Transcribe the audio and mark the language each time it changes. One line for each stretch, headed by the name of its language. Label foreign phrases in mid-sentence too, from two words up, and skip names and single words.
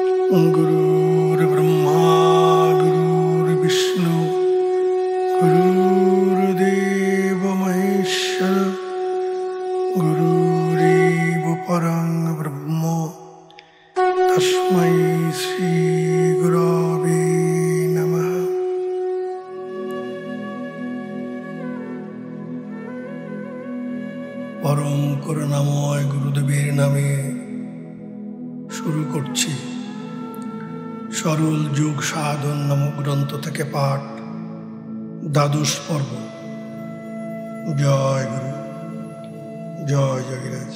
Sanskrit: गुरुर्ब्रह्मा गुरुर्विष्णु गुरुर्देव महेश्वर गुरुरेव परं ब्रह्म तस्मै श्री गुरवे नमः।
Bangla: परम করুণাময় গুরুদেবের নামে শুরু করছি সরল যোগ সাধন নামক গ্রন্থ থেকে পাঠ, দ্বাদশ পর্ব। জয় গুরু, জয় যোগীরাজ।